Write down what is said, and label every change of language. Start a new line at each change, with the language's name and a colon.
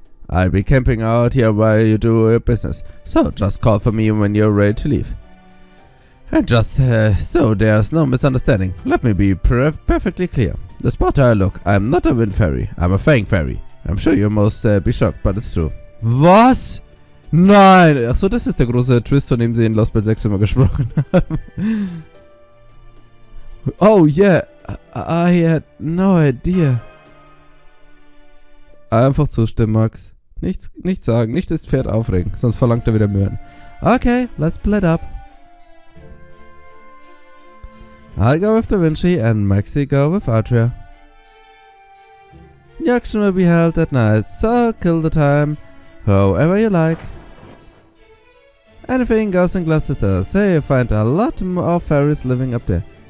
English: I'll be camping out here while you do your business, so just call for me when you're ready to leave. And just so there's no misunderstanding, let me be perfectly clear. The spot I look, I'm not a wind fairy, I'm a Fang fairy. I'm sure you must be shocked, but it's true.
German: Was? Nein! Achso, das ist der große Twist, von dem sie in Lostbelt 6 immer gesprochen haben.
English: Oh yeah, I had no idea.
German: Einfach zustimmen, Max. Nichts sagen, nicht das Pferd aufregen, sonst verlangt er wieder Möhren.
English: Okay, let's split up. I'll go with Da Vinci and Maxi go with Adria. The auction will be held at night, so kill the time however you like. Anything goes in Gloucester, say you find a lot more fairies living up there.